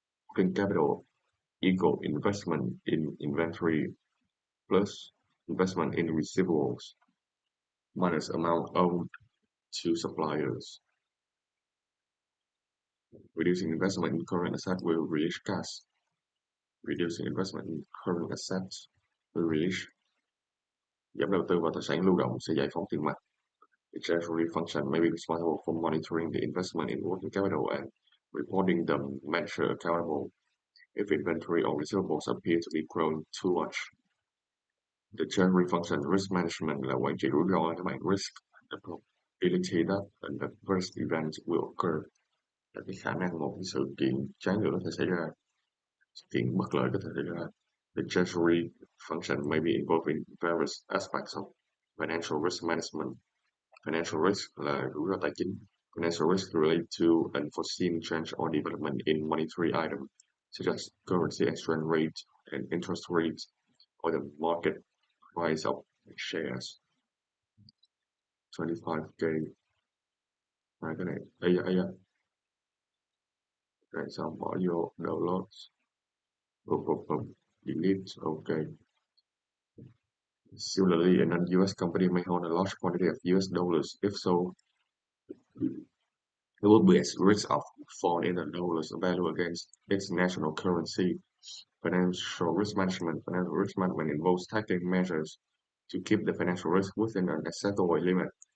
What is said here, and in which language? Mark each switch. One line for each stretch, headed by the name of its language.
English: Working capital equal investment in inventory plus investment in receivables minus amount owed to suppliers. Reducing investment in current assets will release cash. Reducing investment in current assets will release.
Vietnamese: Giảm đầu tư vào tài sản lưu động sẽ giải phóng tiền mặt.
English: The treasury function may be responsible for monitoring the investment in working capital and reporting the measure accountable if inventory or receivables appear to be growing too much. The treasury function risk management
Vietnamese: là quản trị rủi ro các bạn.
English: Risk, the probability that an adverse event will occur,
Vietnamese: là cái khả năng một cái sự kiện trái ngược có thể xảy ra, sự kiện bất lợi có thể xảy ra.
English: The treasury function may be involved in various aspects of financial risk management. Financial risk
Vietnamese: là rủi ro tài chính.
English: Financial risk relate to unforeseen change or development in monetary items, such as currency exchange rate and interest rates, or the market price of shares. 25k.
Vietnamese: Cái này, rồi xong bỏ vô download, delete, okay.
English: Similarly, a non-US company may hold a large quantity of US dollars. If so, it will be at risk of fall in the dollar's value against its national currency. Financial risk management involves taking measures to keep the financial risk within an acceptable limit.